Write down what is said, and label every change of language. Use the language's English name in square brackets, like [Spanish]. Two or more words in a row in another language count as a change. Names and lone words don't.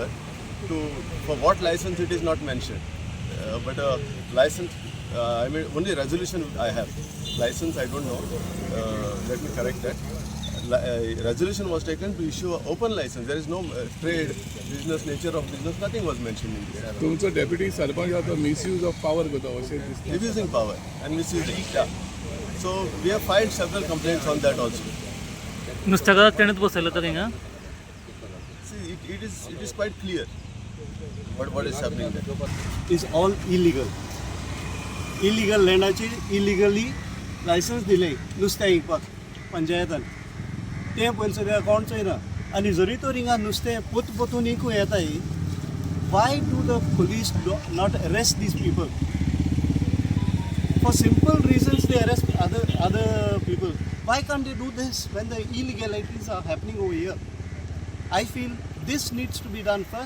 [English] For what license it is not mentioned, but a license, I mean only resolution I have. License I don't know. Let me correct that. Resolution was taken to issue an open license. There is no trade, business, nature of business. Nothing was mentioned in this. [Konkani] तुमचं deputy सरपंच आता [English] misuse of power [Konkani] करता अशें दिसता. [English] Abusing power and misusing. Yeah. So we have filed several complaints on that also. [Konkani] नुस्त्याका तेणेच बसयलं तर हिंगा. [English] See, it is quite clear what is happening there. Is all illegal. Illegal [Konkani] लँडाची [English] illegally license [Konkani] दिले नुस्तें विकपाक पंचायतान. तें पयलीं सगळें अकावंट चोयना आनी जरी तर हिंगा नुस्तें पोतून विकूं येताय, [English] why do the police not arrest these people? For simple reasons they arrest other people. Why can't they do this when the illegalities are happening over here? I feel this needs to be done first.